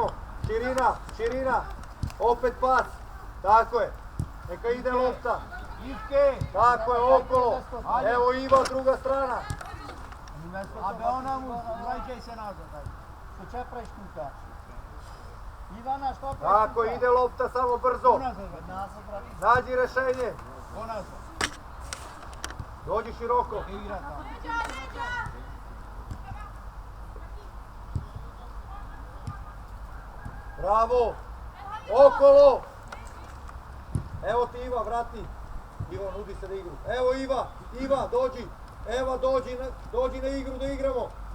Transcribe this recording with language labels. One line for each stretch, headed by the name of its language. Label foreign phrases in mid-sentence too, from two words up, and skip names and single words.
Serbian: Širina. Opet pas. Tako je. Neka ide lopta. Tako je, okolo. Evo Iva, druga strana.
Macedonian: Абе она му, враќај се назад. Што ќе правиш тука? Ивана, што правиш?
Serbian: Tako, ide lopta samo brzo.
Macedonian: Назад, брати.
Serbian: Nađi rešenje.
Macedonian: Поназад.
Serbian: Dođi široko.
Macedonian: Игра таму.
Serbian: Bravo. Okolo. Evo ti Iva, vrati. Iva, nudi se da igru. Evo Iva, dođi. Eva, dođi na igru da igramo.